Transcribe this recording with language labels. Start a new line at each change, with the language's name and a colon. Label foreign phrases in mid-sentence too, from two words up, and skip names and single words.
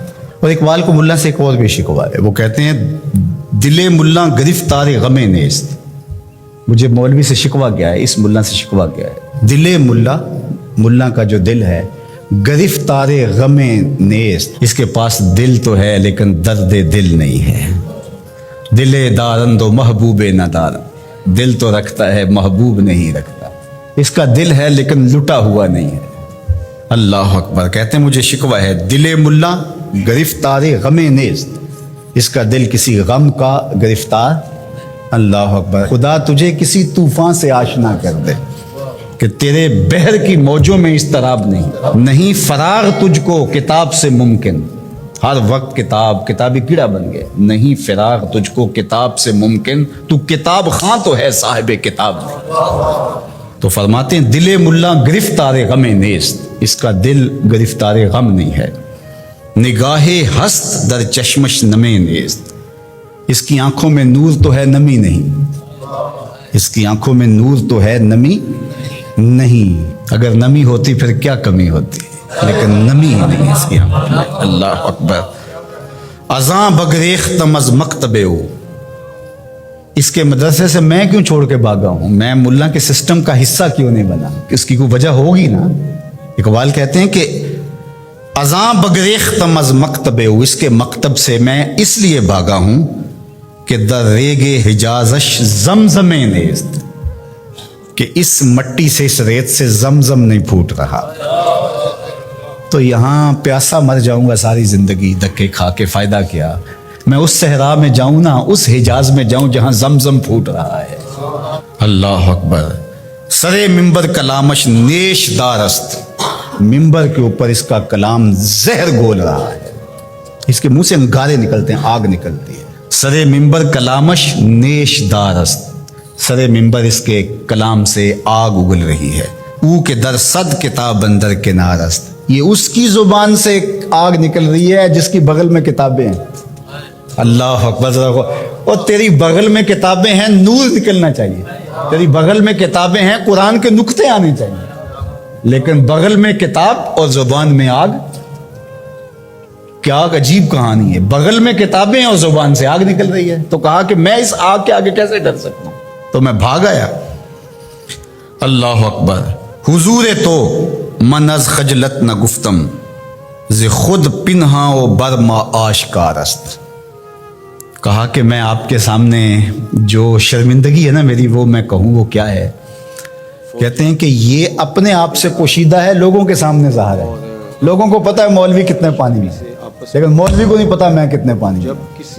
Urdu: اور اقبال کو ملا سے ایک اور بھی شکوہ ہے. وہ کہتے ہیں
Persian: دل ملا گرفتار غم نیست.
Urdu: مجھے مولوی سے شکوہ کیا ہے, اس ملا سے شکوہ کیا ہے؟ دل ملا, ملا کا جو دل ہے,
Persian: گرفتار غم نیست,
Urdu: اس کے پاس دل تو ہے لیکن درد دل نہیں ہے.
Persian: دل دارند و محبوب ندارند,
Urdu: دل تو رکھتا ہے محبوب نہیں رکھتا. اس کا دل ہے لیکن لٹا ہوا نہیں ہے.
Arabic: اللہ اکبر.
Urdu: کہتے ہیں مجھے شکوہ ہے
Persian: دل ملا گرفتار غم نیست,
Urdu: اس کا دل کسی غم کا گرفتار.
Arabic: اللہ اکبر.
Urdu: خدا تجھے کسی طوفان سے آشنا کر دے. کہ تیرے بحر کی موجوں میں اضطراب نہیں فراغ تجھ کو کتاب سے ممکن. ہر وقت کتابی کیڑا بن گئے. نہیں فراغ تجھ کو کتاب سے ممکن، تو کتاب خاں تو ہے صاحب کتاب نہیں. تو فرماتے ہیں
Persian: دل ملا گرفتار غم نیست،
Urdu: اس کا دل گرفتار غم نہیں ہے.
Persian: نگاہ ہست در چشمش نمے نیست،
Urdu: اس کی آنکھوں میں نور تو ہے نمی نہیں. اس کی آنکھوں میں نور تو ہے نمی نہیں. اگر نمی ہوتی پھر کیا کمی ہوتی، لیکن نمی ہی نہیں اس کی آنکھوں میں.
Arabic: اللہ اکبر.
Persian: ازاں بگریختم از مکتبے ہو،
Urdu: اس کے مدرسے سے میں کیوں چھوڑ کے بھاگا ہوں، میں ملا کے سسٹم کا حصہ کیوں نہیں بنا. اس کی کوئی وجہ ہوگی نا. اقبال کہتے ہیں کہ
Persian: ازاں بگریختم از مکتبے ہو،
Urdu: اس کے مکتب سے میں اس لیے بھاگا ہوں کہ
Persian: در ریگ حجازش زمزم نیست،
Urdu: کہ اس مٹی سے اس ریت سے زمزم نہیں پھوٹ رہا. تو یہاں پیاسا مر جاؤں گا ساری زندگی، دھکے کھا کے فائدہ کیا. میں اس صحرا میں جاؤں نا، اس حجاز میں جاؤں جہاں زمزم پھوٹ رہا ہے.
Arabic: اللہ اکبر.
Persian: سرے ممبر کلامش نیش دارست،
Urdu: ممبر کے اوپر اس کا کلام زہر گول رہا ہے. اس کے منہ سے انگارے نکلتے ہیں، آگ نکلتی ہے.
Persian: سرے ممبر کلامش نیش دارست، سرے ممبر
Urdu: اس کے کلام سے آگ اگل رہی ہے.
Persian: او کے در صد کتاب اندر کنارست،
Urdu: یہ اس کی زبان سے آگ نکل رہی ہے جس کی بغل میں کتابیں ہیں.
Arabic: اللہ اکبر.
Urdu: اور تیری بغل میں کتابیں ہیں، نور نکلنا چاہیے. تیری بغل میں کتابیں ہیں، قرآن کے نقطے آنے چاہیے. لیکن بغل میں کتاب اور زبان میں آگ، کیا عجیب کہانی ہے. بغل میں کتابیں اور زبان سے آگ نکل رہی ہے. تو کہا کہ میں اس آگ کے آگے کیسے ڈر سکتا ہوں، تو میں بھاگ آیا.
Arabic: اللہ اکبر.
Persian: حضور تو من از خجلت نہ گفتم، ز خود پنہاں و برما آشکار است.
Urdu: کہا کہ میں آپ کے سامنے جو شرمندگی ہے نا میری، وہ میں کہوں وہ کیا ہے. کہتے ہیں کہ یہ اپنے آپ سے پوشیدہ ہے، لوگوں کے سامنے ظاہر ہے. لوگوں کو پتا ہے مولوی کتنے پانی میں، لیکن مولوی کو نہیں پتا میں کتنے پانی میں.